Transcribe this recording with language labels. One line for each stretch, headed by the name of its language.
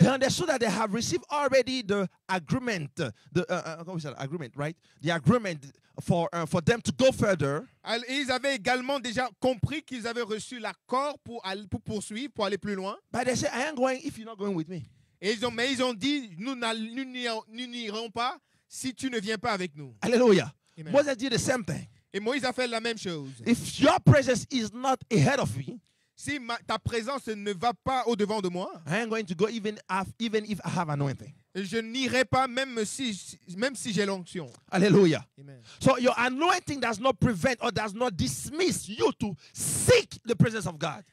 English: They understood that they have received already the agreement, agreement, right? The agreement for them to go further.
French: Et ils avaient également déjà compris qu'ils avaient reçu l'accord pour poursuivre, pour aller plus loin.
English: But they said, I am going if you're not going with me.
French: Et ils ont dit, nous n'irons pas si tu ne viens pas avec nous.
English: Hallelujah. Amen. Moses did the same thing.
French: Et Moïse a fait la même chose.
English: If your presence is not ahead of me,
French: Si ta présence ne va pas au-devant de moi,
English: I am going to go even if I have anointing.
French: je n'irai pas même si j'ai l'onction.
English: Hallelujah. Amen. So your anointing does not prevent or does not dismiss you to seek the presence of God.